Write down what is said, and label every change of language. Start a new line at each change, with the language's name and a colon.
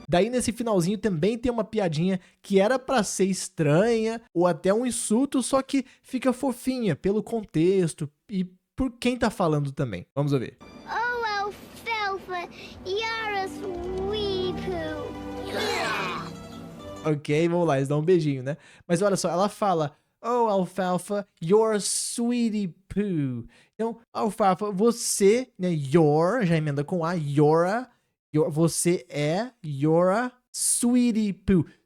Portuguese: Daí nesse finalzinho também tem uma piadinha que era pra ser estranha ou até um insulto, só que fica fofinha pelo contexto e por quem tá falando também. Vamos ouvir.
English: Oh, Alfalfa, you're a sweet poo. Yeah.
Portuguese: Ok, vamos lá, eles dão um beijinho, né? Mas olha só, ela fala,
English: oh, Alfalfa, you're a sweetie poo.
Portuguese: Então, Alfalfa, você, né, your, já emenda com a, você é,
English: you're a sweetie poo.